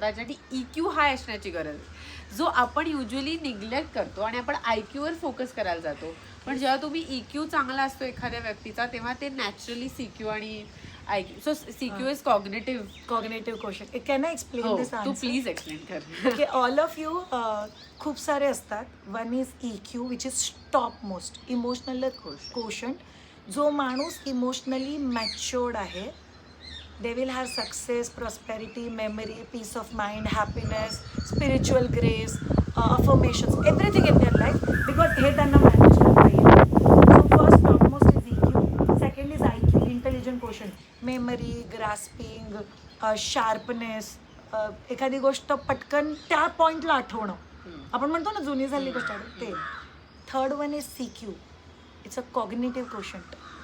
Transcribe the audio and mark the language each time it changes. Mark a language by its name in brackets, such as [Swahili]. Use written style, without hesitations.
[Marathi] त्यासाठी EQ हाय असण्याची गरज आहे, जो आपण युजली निग्लेक्ट करतो आणि आपण IQ वर फोकस करायला जातो. पण जेव्हा तुम्ही EQ चांगला असतो एखाद्या व्यक्तीचा तेव्हा ते नॅचरली CQ आणि IQ. [English] So CQ is cognitive question. Can I explain this [Marathi] Tu [English] Answer? Please explain [Marathi] कर. [English] okay, all of you, [Marathi] खूप सारे असतात. [English] One is EQ which is top most, emotional quotient. [Marathi] जो माणूस इमोशनली मॅच्युअर्ड आहे, [English] they will have success, prosperity, memory, peace of mind, happiness, spiritual grace, affirmations, everything in their life, because [Marathi] हे त्यांना manage करता येईल. [English] So first topmost is EQ, second is IQ, intelligent quotient, memory, grasping, sharpness, [Marathi] एखादी गोष्ट पटकन त्या पॉइंटला आठवणं, आपण म्हणतो ना जुनी झाली गोष्ट ते. [English] Third one is CQ, it's a cognitive quotient.